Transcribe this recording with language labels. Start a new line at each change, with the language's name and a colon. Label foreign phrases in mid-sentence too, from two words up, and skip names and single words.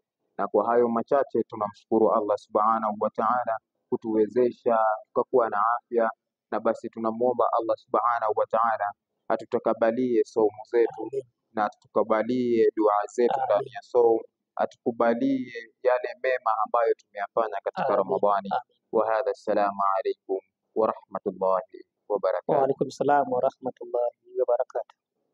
Swahili: Na kwa hayo machache tunamshukuru Allah
Arabic: سبحانه وتعالى
Swahili: kutuwezesha tukakuwa na afya, na basi tunamwomba Allah
Arabic: سبحانه وتعالى
Swahili: atutakabalie saumu zetu na atukubalie dua zetu ndani ya saumu, atukubalie yale mema ambayo tumeyafanya katika Ramadhani.
Arabic: وهذا، السلام عليكم ورحمة الله وبركاته. وعليكم السلام ورحمة الله وبركاته.